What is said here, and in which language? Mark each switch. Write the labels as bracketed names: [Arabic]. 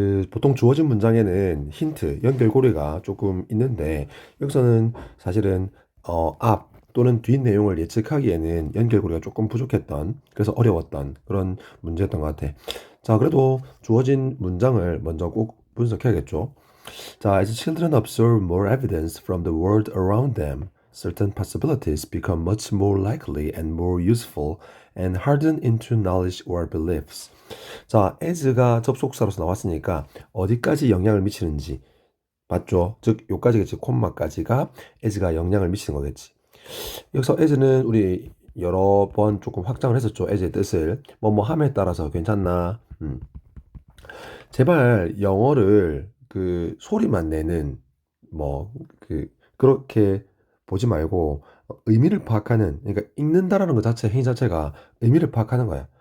[Korean] 보통 주어진 문장에는 힌트, 연결고리가 조금 있는데, 여기서는 사실은, 앞 또는 뒷 내용을 예측하기에는 연결고리가 조금 부족했던, 그래서 어려웠던 그런 문제였던 것 같아. 자, 그래도 주어진 문장을 먼저 꼭 분석해야겠죠. 자, [English] as children observe more evidence from the world around them, certain possibilities become much more likely and more useful and harden into knowledge or beliefs. [Korean] 자, as가 접속사로서 나왔으니까 어디까지 영향을 미치는지 맞죠? 즉, 요까지겠지. 콤마까지가 as가 영향을 미치는 거겠지. 여기서 as는 우리 여러 번 조금 확장을 했었죠. as의 뜻을 뭐뭐 함에 따라서 괜찮나? 제발 영어를 그 소리만 내는 뭐 그렇게 보지 말고 의미를 파악하는, 그러니까 읽는다라는 것 자체, 행위 자체가 의미를 파악하는 거야.